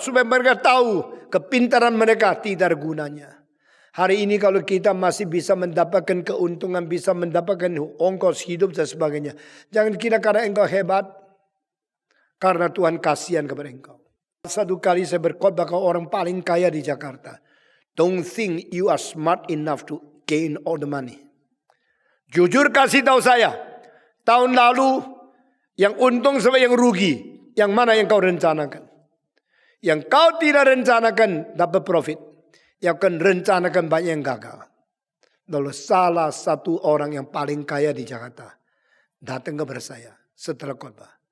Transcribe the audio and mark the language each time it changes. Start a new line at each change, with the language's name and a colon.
Indonesian: Supaya mereka tahu kepintaran mereka tidak ada gunanya. Hari ini kalau kita masih bisa mendapatkan keuntungan, bisa mendapatkan ongkos hidup dan sebagainya. Jangan kira karena engkau hebat. Karena Tuhan kasihan kepada engkau. Satu kali saya berkhotbah ke orang paling kaya di Jakarta.
English: Don't think you are smart enough to gain all the money.
Indonesian: Jujur kasih tahu saya. Tahun lalu yang untung sama yang rugi. Yang mana yang kau rencanakan? Yang kau tidak rencanakan dapat profit. Yang kau rencanakan banyak yang gagal. Lalu salah satu orang yang paling kaya di Jakarta datang kepada saya setelah khotbah.